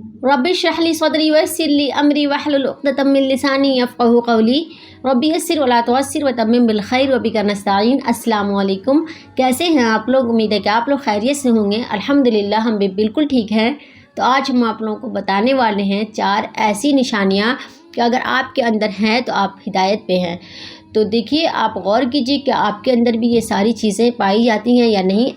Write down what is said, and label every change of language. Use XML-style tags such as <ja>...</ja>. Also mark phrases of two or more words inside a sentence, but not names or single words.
<ar>رب اشرح لي صدري ويسر لي أمري واحلل عقدة من لساني يفقهوا قولي رب يسر ولا تعسر وتمم بالخير وبك نستعين. السلام عليكم.</ar> <hi>कैसे हैं आप लोग? उम्मीद है कि आप लोग खैरियत से होंगे। अल्हम्दुलिल्लाह हम भी बिल्कुल ठीक हैं। तो आज हम आप लोगों को बताने वाले हैं 4 ऐसी निशानियाँ कि अगर आपके अंदर हैं तो आप हिदायत पे हैं। तो देखिए, आप गौर कीजिए कि आपके अंदर भी ये सारी चीज़ें पाई जाती हैं या नहीं।</hi>